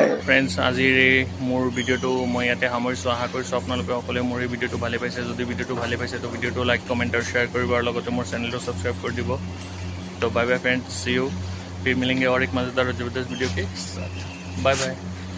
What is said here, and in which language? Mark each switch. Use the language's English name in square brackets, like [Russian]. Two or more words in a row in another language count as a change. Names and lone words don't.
[Assamese] ফ্ৰেণ্ডছ, আজিৰ এই মোৰ ভিডিঅ'টো মই ইয়াতে সামৰিছোঁ। আশা কৰিছোঁ আপোনালোকে সকলোৱে মোৰ এই ভিডিঅ'টো ভালে পাইছে। যদি ভিডিঅ'টো ভালে পাইছে, তো ভিডিঅ'টো [English] like, comment [Assamese] আৰু শ্বেয়াৰ কৰিব, আৰু লগতে মোৰ চেনেলটো ছাবস্ক্ৰাইব কৰি দিব। [Hindi] तो [English] bye bye friends, see you, [Hindi] फिर मिलेंगे और एक मज़ेदार और ज़बरदस्त वीडियो के साथ। [English] bye bye.